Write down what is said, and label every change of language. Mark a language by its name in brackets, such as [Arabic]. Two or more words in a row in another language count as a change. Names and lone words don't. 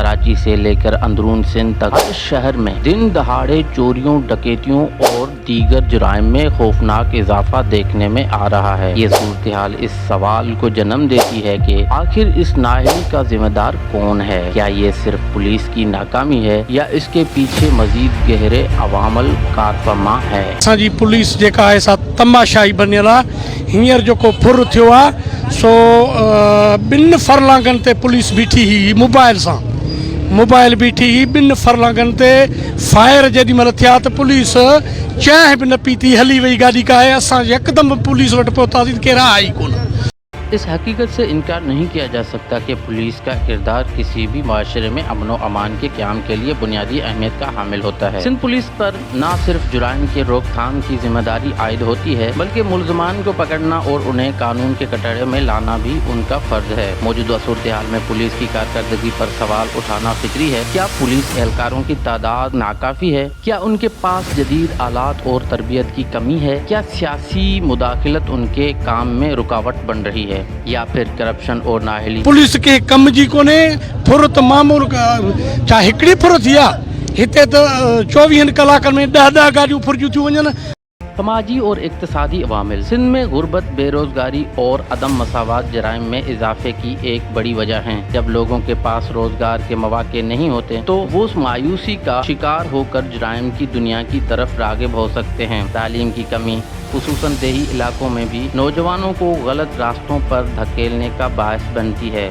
[Urdu] کراچی سے لے کر اندرون سندھ تک ہر شہر میں دن دہاڑے چوریوں، ڈکیتیوں اور دیگر جرائم میں خوفناک اضافہ دیکھنے میں آ رہا ہے. یہ صورت حال اس سوال کو جنم دیتی ہے کہ آخر اس نااہلی کا ذمہ دار کون ہے? کیا یہ صرف پولیس کی ناکامی ہے یا اس کے پیچھے مزید گہرے عوامل کارفرما ہے? [Sindhi] असांजी पुलिस जेका आहे सा तमाशाई बनियल आहे। हींअर जेको फुर थियो आहे सो ॿिनि फरलांगनि ते पुलिस बीठी हुई मोबाइल बीठी हुई ॿिनि फरलांगनि ते। फायर जेॾी महिल थिया त पुलिस चांहि बि न पीती हली वई गाॾी काहे। असां यकदमि पुलिस वटि पहुतासीं, केरु आहे ई कोन। [Urdu] اس حقیقت سے انکار نہیں کیا جا سکتا کہ پولیس کا کردار کسی بھی معاشرے میں امن و امان کے قیام کے لیے بنیادی اہمیت کا حامل ہوتا ہے. سندھ پولیس پر نہ صرف جرائم کے روک تھام کی ذمہ داری عائد ہوتی ہے بلکہ ملزمان کو پکڑنا اور انہیں قانون کے کٹہرے میں لانا بھی ان کا فرض ہے. موجودہ صورت حال میں پولیس کی کارکردگی پر سوال اٹھانا فکری ہے. کیا پولیس اہلکاروں کی تعداد ناکافی ہے؟ کیا ان کے پاس جدید آلات اور تربیت کی کمی ہے? کیا سیاسی مداخلت ان کے کام میں رکاوٹ بن رہی ہے یا پھر کرپشن اور نااہلی? [Sindhi] पुलिस के कम जी कोने फुरत मामूल छा हिकिड़ी फुर थी आहे? हिते त 24 कलाकनि में 10 गाॾियूं फुरिजूं थियूं वञनि। [Urdu] سماجی اور اقتصادی عوامل سندھ میں غربت، بے روزگاری اور عدم مساوات جرائم میں اضافے کی ایک بڑی وجہ ہیں. جب لوگوں کے پاس روزگار کے مواقع نہیں ہوتے تو وہ مایوسی کا شکار ہو کر جرائم کی دنیا کی طرف راغب ہو سکتے ہیں. تعلیم کی کمی خصوصاً دیہی علاقوں میں بھی نوجوانوں کو غلط راستوں پر دھکیلنے کا باعث بنتی ہے.